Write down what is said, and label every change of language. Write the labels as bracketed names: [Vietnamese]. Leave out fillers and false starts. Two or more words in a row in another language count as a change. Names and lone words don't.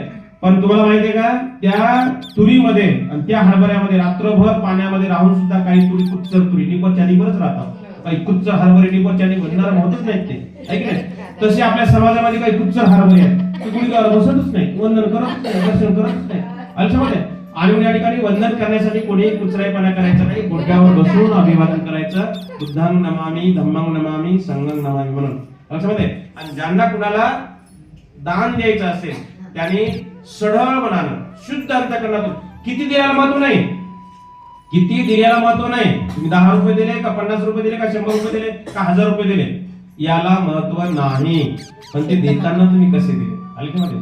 [Marathi] पण तुम्हाला माहितीये का, त्या तुरीमध्ये आणि त्या हरभऱ्यामध्ये रात्रभर पाण्यामध्ये राहून सुद्धा काही तुरी कुच्चर तुरी निपरच्या निपरच राहतात, काही कुच्चर हरभरे निपरच्या निपरणार होतच नाहीत ते, ऐक नाही. तसे आपल्या समाजामध्ये काही कुच्चर हरभरे आहेत, ते गुडघ्यावर बसतच नाही, वंदन करत नाही, दर्शन करत नाही अलक्षामध्ये. आणि या ठिकाणी वंदन करण्यासाठी कोणी कुचराईपणा करायचा नाही, गुडघ्यावर बसून अभिवादन करायचं, [Pali] बुद्धं नमामि, धम्मं नमामि, संघं नमामि [Marathi] म्हणून अलक्षामध्ये. आणि ज्यांना कुणाला दान द्यायचं असेल त्यांनी सढळ मनानं, शुद्ध अंतःकरणातून, किती दिल्याला महत्व नाही, किती दिल्याला महत्व नाही. तुम्ही 10 रुपये दिले का 50 रुपये दिले का 100 रुपये दिले का 1000 रुपये दिले याला महत्व नाही, पण ते देताना तुम्ही कसे दिले अलक्षामध्ये.